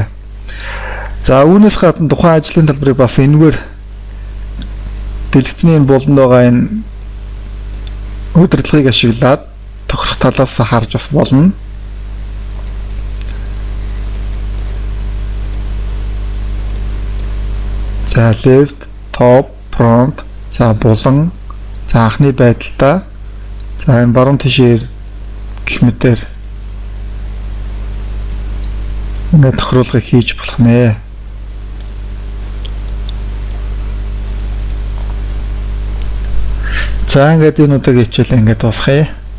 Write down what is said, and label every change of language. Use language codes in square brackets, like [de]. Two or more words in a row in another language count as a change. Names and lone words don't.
[mn] За үүнээс гадна тухайн ажлын талбарыг бас энэгээр дэлгэцний болонд байгаа энэ удирдлагыг ашиглаад тохирох талаас харж бас болно. [en] За left, top, front, [mn] за булан, за анхны байдалтай, за энэ баруун тишээр гэх мэтээр ингээд тохируулгыг хийж болох нэ. За ингээд энэ удаагийн хичээлээ ингээд дуусгая.